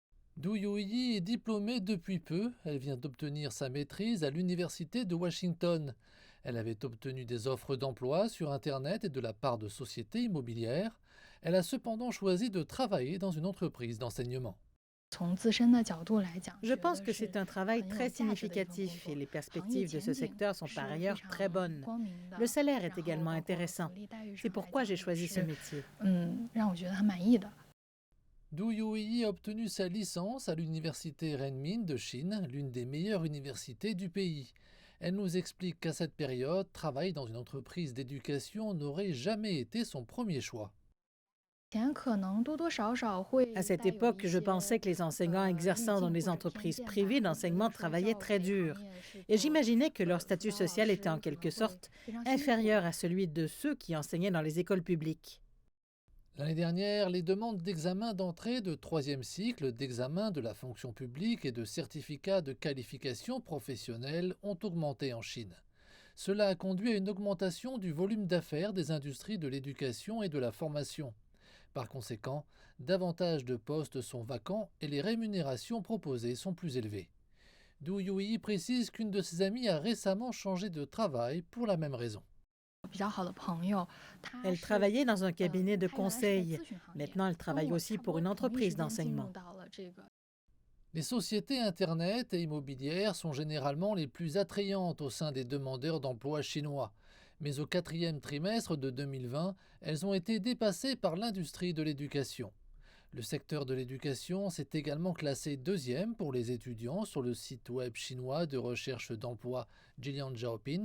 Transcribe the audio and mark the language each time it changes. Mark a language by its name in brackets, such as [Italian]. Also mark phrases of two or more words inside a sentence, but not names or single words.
[French] Du Yuyi est diplômée depuis peu. Elle vient d'obtenir sa maîtrise à l'Université de Washington. Elle avait obtenu des offres d'emploi sur Internet et de la part de sociétés immobilières. Elle a cependant choisi de travailler dans une entreprise d'enseignement. [Chinese] 从自身的角度来讲， [French] Je [Chinese] 觉 [French] pense [Chinese] 得 [French] que [Chinese] 是 [French] c'est un travail [Chinese] 很有 [French] très [Chinese] 价值的一份工 [French] significatif et [Chinese] 作。 [French] les [Chinese] 行业 [French] perspectives de ce [Chinese] 前景 [French] secteur sont par [Chinese] 是非 [French] ailleurs très [Chinese] 常 [French] bonnes. [Chinese] 光明 [French] Le [Chinese] 的， [French] salaire est [Chinese] 然后 [French] également [Chinese] 包括福 [French] intéressant. [Chinese] 利待遇 [French] C'est [Chinese] 上来 [French] pourquoi [Chinese] 讲 [French] j'ai [Chinese] 也 [French] choisi ce [Chinese] 是， [French] métier. [Chinese] 让我觉得还满意的。 [French] Du Yuyi a obtenu sa licence à l'université Renmin de Chine, l'une des meilleures universités du pays. Elle nous explique qu'à cette période, travailler dans une entreprise d'éducation n'aurait jamais été son premier choix. [Chinese] 前可能多多少少 [French] À [Chinese] 会 [French] cette [Chinese] 带有一 [French] époque, je [Chinese] 些 [French] pensais que les enseignants [Chinese] 滤 [French] exerçant dans [Chinese] 镜 [French] les [Chinese] 或者偏 [French] entreprises [Chinese] 见吧， [French] privées [Chinese] 会觉得 [French] d'enseignement [Chinese] 说 [French] travaillaient [Chinese] 教 [French] très [Chinese] 培行 [French] dur. [Chinese] 业是 [French] Et [Chinese] 做 [French] j'imaginais que leur [Chinese] 辅 [French] statut [Chinese] 导老 [French] social était [Chinese] 师 [French] en [Chinese] 可能 [French] quelque [Chinese] 会 [French] sorte [Chinese] 非常辛苦。 [French] inférieur à celui de ceux qui enseignaient dans les écoles publiques. L'année dernière, les demandes d'examen d'entrée de troisième cycle, d'examen de la fonction publique et de certificats de qualification professionnelle ont augmenté en Chine. Cela a conduit à une augmentation du volume d'affaires des industries de l'éducation et de la formation. Par conséquent, davantage de postes sont vacants et les rémunérations proposées sont plus élevées. Du Yui précise qu'une de ses amies a récemment changé de travail pour la même raison. [Chinese] 比较好的朋友，他 [French] Elle [Chinese] 是 [French] travaillait dans un cabinet de [Chinese] 他原来是在 [French] conseil. [Chinese] 咨询行业， [French] Maintenant, elle [Chinese] 跟 [French] travaille [Chinese] 我 [French] aussi [Chinese] 差不 [French] pour [Chinese] 多 [French] une [Chinese] 同一 [French] entreprise [Chinese] 时间进入 [French] d'enseignement. [Chinese] 到了这个 [French] Les sociétés Internet et immobilières sont généralement les plus attrayantes au sein des demandeurs d'emploi chinois. Mais au quatrième trimestre de 2020, elles ont été dépassées par l'industrie de l'éducation. Le secteur de l'éducation s'est également classé deuxième pour les étudiants sur le site web chinois de recherche d'emploi Jilian Zhaopin.